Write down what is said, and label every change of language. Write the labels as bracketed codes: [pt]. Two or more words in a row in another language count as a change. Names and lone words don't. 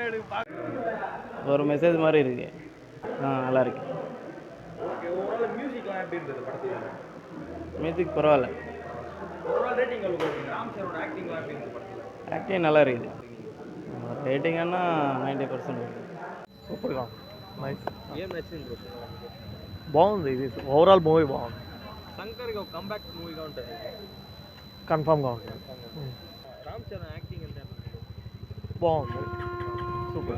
[ta] ஒரு மெசேஜ் மாதிரி இருக்கு. நல்லா இருக்கு. ஓகே, [en] overall music [ta] எப்படி இருந்தது படத்தில்? மியூசிக் பரவாயில்ல. [en] overall rating [ta] எவ்வளோ கொடுப்பீங்க? ராம் சரணோட ஆக்டிங்லாம் எப்படி இருந்தது படத்தில்? ஆக்டிங் நல்லா இருக்குது. ரேட்டிங்கன்னா 90% [en] super nice. [te] ఏం నచ్చింది బ్రో? బాగుంది. ఇది [en] overall movie [te] బాగుంది. శంకర్కి ఒక [en] comeback movie [te] ఉంటుంది. కన్ఫామ్గా ఉంటుంది. రామ్ చరణ్ యాక్టింగ్ ఎంత బాగుంది, సూపర్.